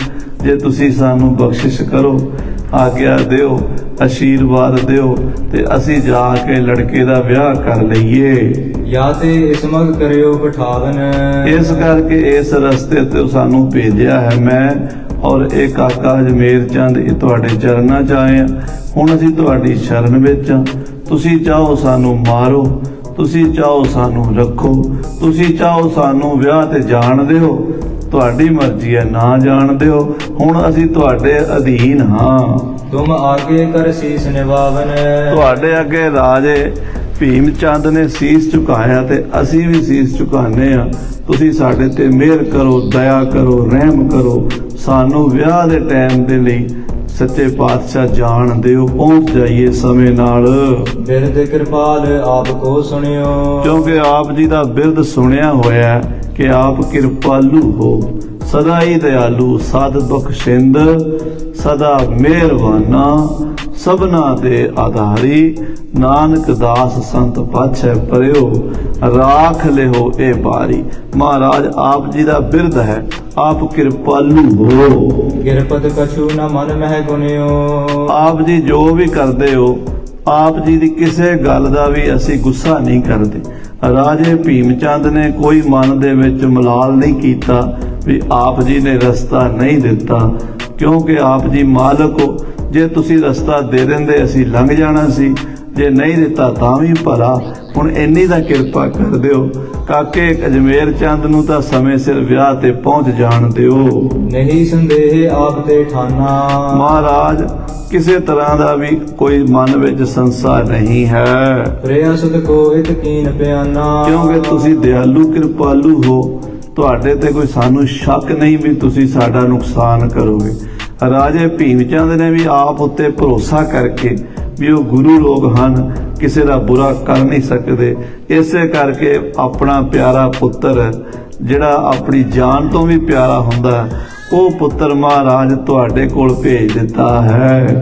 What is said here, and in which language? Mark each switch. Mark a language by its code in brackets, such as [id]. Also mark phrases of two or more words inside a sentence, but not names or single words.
[pa] ਜੇ ਤੁਸੀਂ ਸਾਨੂੰ ਬਖਸ਼ਿਸ਼ ਕਰੋ, ਆਗਿਆ ਦਿਓ, ਆਸ਼ੀਰਵਾਦ ਦਿਓ ਤੇ ਅਸੀਂ ਜਾ ਕੇ ਲੜਕੇ ਦਾ ਵਿਆਹ ਕਰ ਲਈਏ। [bra] या ते इसमग करियो पठावन। [pa] ਇਸ ਕਰਕੇ ਇਸ ਰਸਤੇ ਤੇ ਸਾਨੂੰ ਭੇਜਿਆ ਹੈ ਮੈਂ ਔਰ ਇਹ ਕਾਕਾ ਅਜਮੇਰ ਚੰਦ, ਇਹ ਤੁਹਾਡੇ ਚਰਨਾਂ 'ਚ ਆਏ ਆ। ਹੁਣ ਅਸੀਂ ਤੁਹਾਡੀ ਸ਼ਰਨ ਵਿੱਚ ਆ। ਤੁਸੀਂ ਚਾਹੋ ਸਾਨੂੰ ਮਾਰੋ, ਤੁਸੀਂ ਚਾਹੋ ਸਾਨੂੰ ਰੱਖੋ, ਤੁਸੀਂ ਚਾਹੋ ਸਾਨੂੰ ਵਿਆਹ ਤੇ ਜਾਣ ਦਿਓ, ਤੁਹਾਡੀ ਮਰਜ਼ੀ ਹੈ, ਨਾ ਜਾਣ ਦਿਓ। ਹੁਣ ਅਸੀਂ ਤੁਹਾਡੇ ਅਧੀਨ ਹਾਂ। [bra] तुम आगे कर शीस निभावन। [pa] ਤੁਹਾਡੇ ਅੱਗੇ ਰਾਜੇ ਭੀਮ ਚੰਦ ਨੇ ਸੀਸ ਝੁਕਾਇਆ ਤੇ ਅਸੀਂ ਵੀ ਸੀਸ ਝੁਕਾਉਂਦੇ ਆ। ਤੁਸੀਂ ਸਾਡੇ ਤੇ ਮਿਹਰ ਕਰੋ, ਦਇਆ ਕਰੋ, ਰਹਿਮ ਕਰੋ। ਸਾਨੂੰ ਵਿਆਹ ਦੇ ਟਾਈਮ ਦੇ ਲਈ ਸੱਚੇ ਪਾਤਸ਼ਾਹ ਜਾਣ ਦਿਓ, ਪਹੁੰਚ ਜਾਈਏ ਸਮੇਂ ਨਾਲ। [bra] बिरद कृपाल आप को सुनियो। [pa] ਕਿਉਂਕਿ ਆਪ ਜੀ ਦਾ ਬਿਰਦ ਸੁਣਿਆ ਹੋਇਆ ਹੈ ਕਿ ਆਪ ਕਿਰਪਾਲੂ ਹੋ, ਸਦਾ ਹੀ ਦਿਆਲੂ, ਸਾਧ ਬਖਸ਼ਿੰਦ, ਸਦਾ ਮਿਹਰਬਾਨਾ, ਸਭਨਾ ਦੇ ਆਧਾਰੀ। ਨਾਨਕ ਦਾਸ ਸੰਤ ਪਾਛੈ ਪਰਿਓ, ਰਾਖ ਲਿਓ ਇਹ ਬਾਰੀ। ਮਹਾਰਾਜ ਆਪ ਜੀ ਦਾ ਬਿਰਦ ਹੈ, ਆਪ ਕਿਰਪਾਲੂ ਹੋ। [bra] गिरपत कछु न मन मह गुनियो। [pa] ਆਪ ਜੀ ਜੋ ਵੀ ਕਰਦੇ ਹੋ, ਆਪ ਜੀ ਦੀ ਕਿਸੇ ਗੱਲ ਦਾ ਵੀ ਅਸੀਂ ਗੁੱਸਾ ਨਹੀਂ ਕਰਦੇ। ਰਾਜੇ ਭੀਮ ਚੰਦ ਨੇ ਕੋਈ ਮਨ ਦੇ ਵਿੱਚ ਮਲਾਲ ਨਹੀਂ ਕੀਤਾ ਵੀ ਆਪ ਜੀ ਨੇ ਰਸਤਾ ਨਹੀਂ ਦਿੱਤਾ, ਕਿਉਂਕਿ ਆਪ ਜੀ ਮਾਲਕ ਹੋ। ਜੇ ਤੁਸੀਂ ਰਸਤਾ ਦੇ ਦਿੰਦੇ ਅਸੀਂ ਲੰਘ ਜਾਣਾ ਸੀ, ਜੇ ਨਹੀਂ ਦਿੱਤਾ ਤਾਂ ਵੀ ਭਲਾ। ਹੁਣ ਇੰਨੀ ਦਾ ਕਿਰਪਾ ਕਰ ਦਿਓ, ਕਾਕੇ ਅਜਮੇਰ ਚੰਦ ਨੂੰ ਤਾਂ ਸਮੇਂ ਸਿਰ ਵਿਆਹ ਤੇ ਪਹੁੰਚ ਜਾਣ ਦਿਓ। [bra] नहीं संदेह आप ते ठाना। [pa] ਮਹਾਰਾਜ ਕਿਸੇ ਤਰ੍ਹਾਂ ਦਾ ਵੀ ਕੋਈ ਮਨ ਵਿੱਚ ਸੰਸਾ ਨਹੀਂ ਹੈ, [bra] प्रयासुत को इत कीन प्याना। [pa] ਕਿਉਂਕਿ ਤੁਸੀਂ ਦਿਆਲੂ ਕਿਰਪਾਲੂ ਹੋ। ਤੁਹਾਡੇ ਤੇ ਕੋਈ ਸਾਨੂੰ ਸ਼ੱਕ ਨਹੀਂ ਵੀ ਤੁਸੀਂ ਸਾਡਾ ਨੁਕਸਾਨ ਕਰੋਗੇ। ਰਾਜੇ ਭੀਮ ਚੰਦ ਨੇ ਵੀ ਆਪ ਉੱਤੇ ਭਰੋਸਾ ਕਰਕੇ ਵੀ ਉਹ ਗੁਰੂ ਲੋਕ ਹਨ, ਕਿਸੇ ਦਾ ਬੁਰਾ ਕਰ ਨਹੀਂ ਸਕਦੇ, ਇਸੇ ਕਰਕੇ ਆਪਣਾ ਪਿਆਰਾ ਪੁੱਤਰ ਜਿਹੜਾ ਆਪਣੀ ਜਾਨ ਤੋਂ ਵੀ ਪਿਆਰਾ ਹੁੰਦਾ, ਉਹ ਪੁੱਤਰ ਮਹਾਰਾਜ ਤੁਹਾਡੇ ਕੋਲ ਭੇਜ ਦਿੱਤਾ ਹੈ।